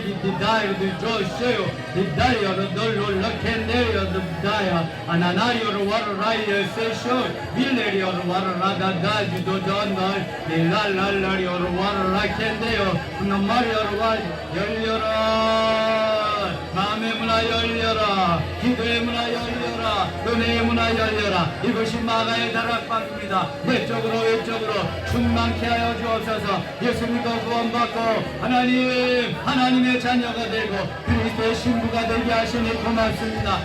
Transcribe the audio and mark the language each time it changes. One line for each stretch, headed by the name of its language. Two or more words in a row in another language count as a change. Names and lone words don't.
Korean: di dai di joseo di dai lo dollo lo kenderio di dai ananario lo war rai se show villerio lo war rada da di do donna di la la la lo war ra kende요 no mario lo war 열려라 마음의 문화 열려라 기도의 문화 열려라 은혜의 문화 열려라 이것이 마가의 다락방입니다. 내적으로 외적으로 충만케 하여 주옵소서. 예수 믿고 구원받고 하나님의 자녀가 되고 그리스도의 신부가 되게 하시니 고맙습니다.